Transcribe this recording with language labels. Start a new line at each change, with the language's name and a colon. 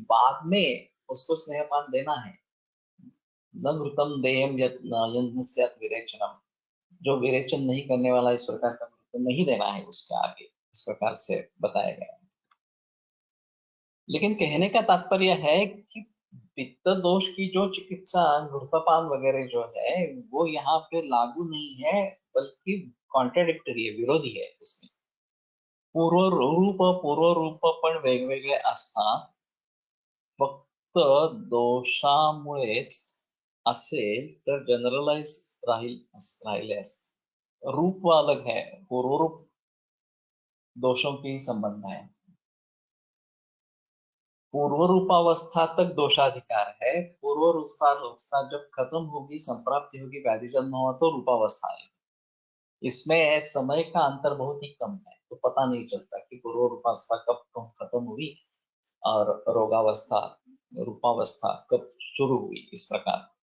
Hindi: बाद में उसको स्नेहपान देना है।
Sanskrit: न घृतम देयम यज्ञ स्यात् विरेचनम,
Hindi: जो विरेचन नहीं करने वाला इस प्रकार का घृत नहीं देना है उसके आगे, इस प्रकार से बताया गया। लेकिन कहने का तात्पर्य है कि पित्त दोष की जो चिकित्सा घृतपान वगैरह जो है वो यहाँ पे लागू नहीं है, बल्कि कॉन्ट्राडिक्टरी है, विरोधी है इसमें।
Marathi: पूर्व रूप पण वेगवेगळे असतात, फक्त दोषामुळेच असेल तर जनरलाइज राहिले असते।
Hindi: रूप अलग है, पूर्व रूप दोषों के ही संबंध है। पूर्व रूपावस्था तक दोषाधिकार है, पूर्व रूपावस्था जब खत्म होगी, संप्राप्ति होगी, व्याधि जन्म हुआ तो रूपावस्था है। इसमें समय का अंतर बहुत ही कम है, तो पता नहीं चलता कि पूर्व रूपावस्था कब खत्म हुई और रोगावस्था, रूपावस्था कब शुरू हुई, इस प्रकार।